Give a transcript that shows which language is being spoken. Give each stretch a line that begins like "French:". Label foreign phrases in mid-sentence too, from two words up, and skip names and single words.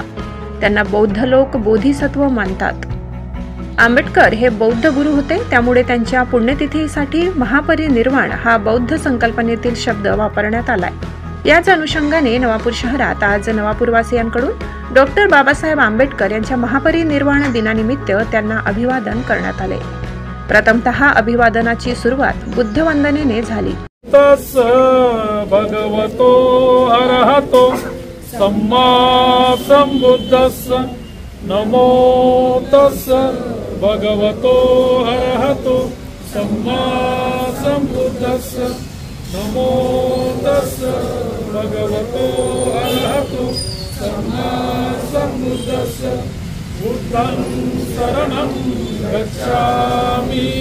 Marathi: त्यांना बौद्ध लोक बोधिसत्व मानतात। आंबेडकर हे बौद्ध गुरु होते, त्यामुळे त्यांच्या पुण्यतिथीसाठी महापरिनिर्वाण हा बौद्ध संकल्पनेतील शब्द वापरण्यात आलाय। याच अनुषंगाने नवापूर शहरात आज नवापूरवासियांकडून डॉक्टर बाबासाहेब आंबेडकर यांच्या महापरिनिर्वाण दिनानिमित्त त्यांना अभिवादन करण्यात आले। प्रथमतः अभिवादनाची सुरुवात बुद्ध वंदनेने झाली।
Pali: तस् भगवतो अरहतो सम्मा संबुद्धस्स नमो तस् भगवतो अरहतो सम्मा संबुद्धस्स नमो तस् भगवतो अरहतो सम्मा संबुद्धस्स बुद्धं शरणं गच्छामि